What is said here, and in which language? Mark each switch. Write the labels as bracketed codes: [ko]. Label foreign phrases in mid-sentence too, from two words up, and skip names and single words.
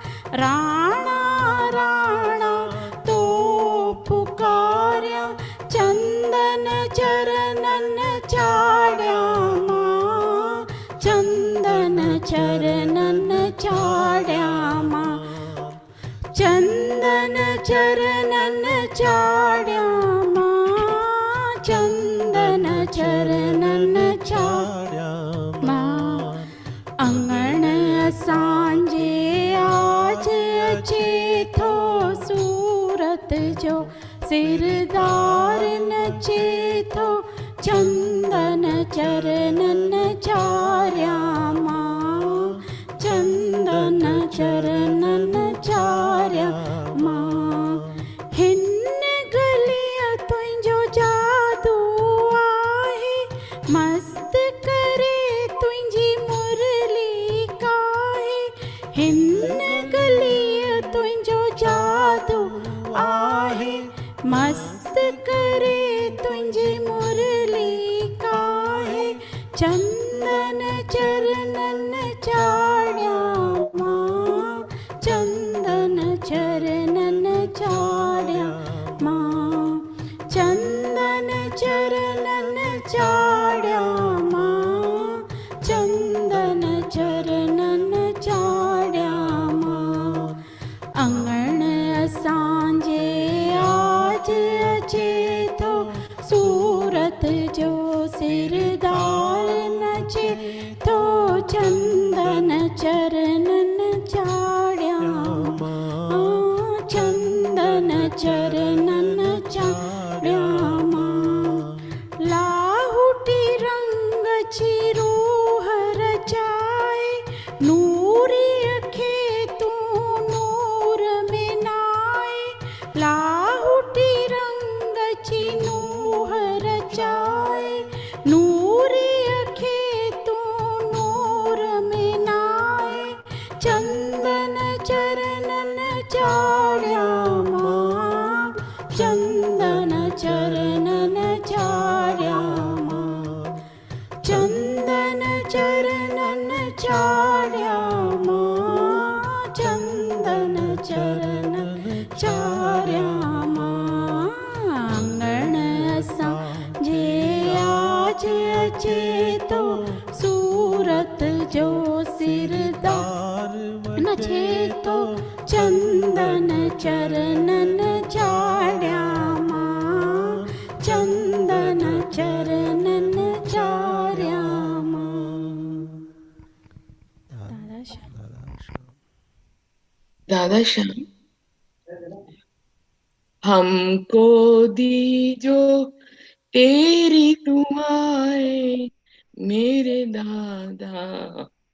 [sd] राणा राणा तो पुकार्या चंदन चरणन चाड्या मां चंदन चरणन चाड्या मां चंदन चरणन चाड्या मां चंदन चरणन चाड्या मां अंगण सांजे आज अचे थो सूरत जो सिरदार नचे थो चंदन चरणन चार्या मां चंदन चरणन चार्या मां हिन गलीअ तुंहिंजो जादू आहे मस्त करे तुंहिंजी मुरली काहे हिन गलीअ तुंहिंजो जादू आहे मस्त करे तुंहिंजी मुरली काहे चंदन चरणन चाड्या मां चंदन चरणन चाड्या मां चंदन चरणन चाड्या मां चंदन चरणन चाड्या मां अंगण असांजे आज अचे थो सूरत जो सिरदार नचे थो चंदन चरणन चाड्या मां चंदन चरणन चाड्या मां लाहुटी रंग जी रूह रचाए नूरीअ खे तूं नूर में नाए लाहुटी रंग जी नूह रचाए नूरीअ खे तूं नूर में नाए चंदन चरणन चाड्या मां चंदन चरणन चाड्या मां चंदन चरणन चाड्या मां चंदन चरणन चाड्या मां अंगण असांजे आज अचे थो सूरत जो सिरदार नचे थो चंदन चरणन चाड्या मां चंदन चरणन चाड्या मां [hi] दादा श्याम हमको दीजो तेरी दुआएं मेरे दादा